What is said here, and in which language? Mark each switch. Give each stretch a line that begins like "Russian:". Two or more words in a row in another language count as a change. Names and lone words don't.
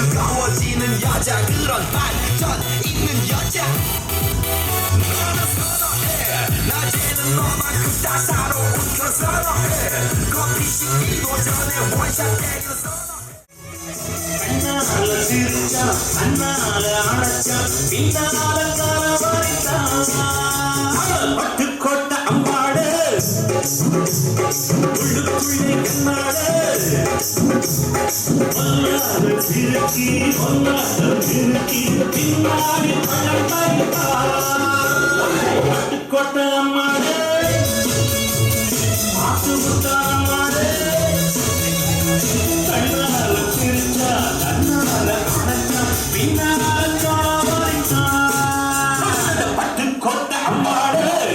Korean: 뜨거워지는 여자 그런 반전 있는 여자 너는 선호해 낮에는 너만큼 따사로운 걸 선호해 커피 식기도 전에 원샷 때리는 선호해
Tamil: கண்ணால சிரிச்சா கண்ணால அழைச்சா பின்னால கலவரிச்சா பட்டுக்கோட்டை அம்மாடு உள்ளுக்குள்ளே கண்ணாடு ஒன்னால சிரிக்கி ஒன்னால சிரிக்கி பின்னாடி பழம் பறித்தா பட்டுக்கோட்டை அம்மாடு மாட்டு முத்தா அம்மாடு கண்ணால சிரிச்சா கண்ணால அணைச்சா பின்னால கலவரிச்சா பட்டுக்கோட்டை அம்மாடு